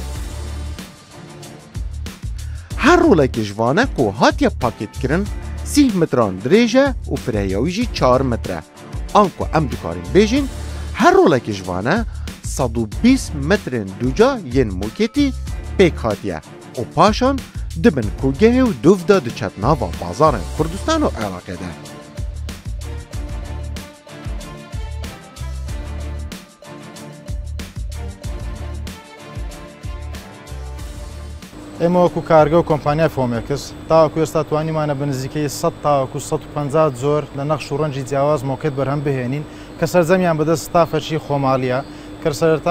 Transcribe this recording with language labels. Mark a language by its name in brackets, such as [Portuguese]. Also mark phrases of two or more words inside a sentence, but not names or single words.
[Kurdish] هر روله که جوانه که هاتیه پاکت کرن 30 متران دریجه و فرهیاویجی 4 متره آنکو ام دکارین بیجین هر روله که جوانه 120 مترن دوجا ین موکتی پیک هاتیه و پاشان دبن کوگه و دوفدا دچت ناوا بازار کردستان و عراقه ده. [Central Kurdish] ئێمە وەکو کارگە و کۆمپانیای فۆمێکس تاوەکو ئێستا توانیمانە بە نزیکەی 100 تاوەکو 150 زۆر لە نەخش و ڕەنجی جیاواز مۆکێت بەرهەم بهێنین کە سەرجەمیان بەدەست ستافەرچی خۆماڵیە کە سەرەتا